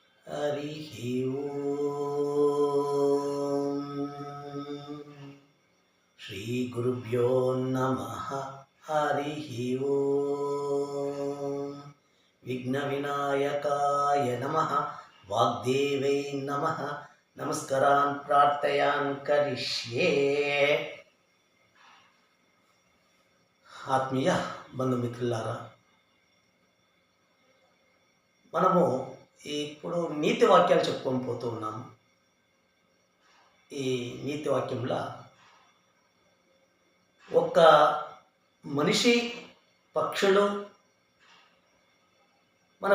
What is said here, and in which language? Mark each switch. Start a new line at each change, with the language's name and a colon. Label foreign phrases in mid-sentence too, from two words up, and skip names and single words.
Sanskrit: हरिः ॐ श्रीगुरुभ्यो नमः। हरिः ॐ विघ्नविनायकाय नमः। वाग्देवै नमः। नमस्कारान् प्रार्थयान् करिष्ये।
Telugu: ఆత్మీయ బంధుమిత్రులారా, మనము ఇప్పుడు నీతి వాక్యాలు చెప్పుకొని పోతూ ఉన్నాము. ఈ నీతి వాక్యంలో ఒక మనిషి, పక్షులు, మన